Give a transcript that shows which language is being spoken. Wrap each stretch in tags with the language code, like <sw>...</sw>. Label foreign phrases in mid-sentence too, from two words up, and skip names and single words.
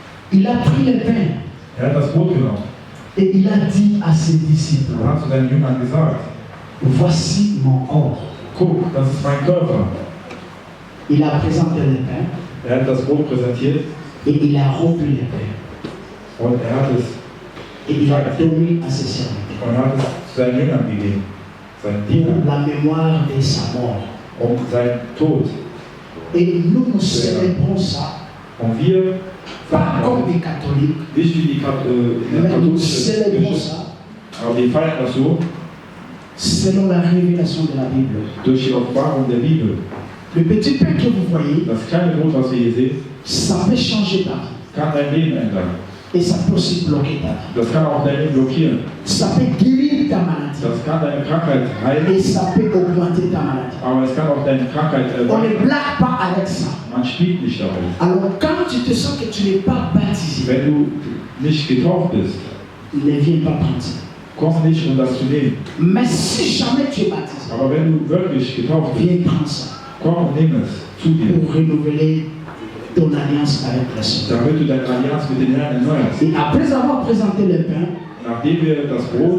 <fr>Il a pris le pain.</fr> <de>hat das Brot genommen.</de> <fr>Et il a dit à ses disciples,</fr> <de>Er hat zu seinen Jüngern gesagt,</de> <fr>voici mon corps.</fr> <de>guck, das ist mein Körper.</de> <fr>Il a présenté le pain</fr> <de>Er hat das Brot präsentiert</de> <fr>et il a rompu le pain.</fr> <de>und er hat es</de> <fr>Et il a donné à ses serviteurs</fr> <de>und hat es zu seinen Jüngern gegeben, seinen</de> <fr>pour</fr> <de>Dienern,</de> <fr>la mémoire de sa mort.</fr> <de>seinen Tod.</de> <fr>Et nous célébrons ça,</fr> <de>Und wir</de> <fr>pas comme des catholiques,</fr> <de>nicht wie die</de> <fr>mais nous</fr> <de>katholische</de> <fr>célébrons</fr> <de>Kirche,</de> <fr>ça</fr> <de>aber wir feiern das so</de> <fr>selon la révélation de la Bible.</fr> <de>durch die Offenbarung der Bibel.</de> <fr>Le petit pain que vous voyez,</fr> <de>Das kleine Brot, was wir hier sehen,</de> <fr>ça peut changer ta vie.</fr> <de>kann dein Leben ändern.</de> <fr>Et ça peut aussi bloquer ta vie.</fr> <de>Das kann auch dein Leben blockieren.</de> <fr>Ça peut guérir ta maladie.</fr> <de>Das kann deine Krankheit heilen,</de> <fr>Et ça peut augmenter ta maladie.</fr> <de>aber es kann auch deine Krankheit</de> <fr>On ne</fr> <de>erweitern.</de> <fr>blague pas avec ça.</fr> <de>Man spielt nicht damit.</de> <fr>Alors quand tu te sens que tu n'es pas baptisé,</fr> <de>Wenn du nicht getauft bist,</de> <fr>ne viens pas prendre ça.</fr> <de>komm nicht, um das zu nehmen.</de> <fr>Mais si jamais tu es baptisé,</fr> <de>Aber wenn du wirklich getauft bist,</de> <fr>viens prendre ça</fr> <de>komm und nimm es zu dir,</de> <fr>pour renouveler ton alliance avec le Seigneur.</fr> <de>damit du deine Allianz mit den Herrn erneuerst.</de> <fr>Et après avoir présenté le pain,</fr> <de>Nachdem wir das Brot</de>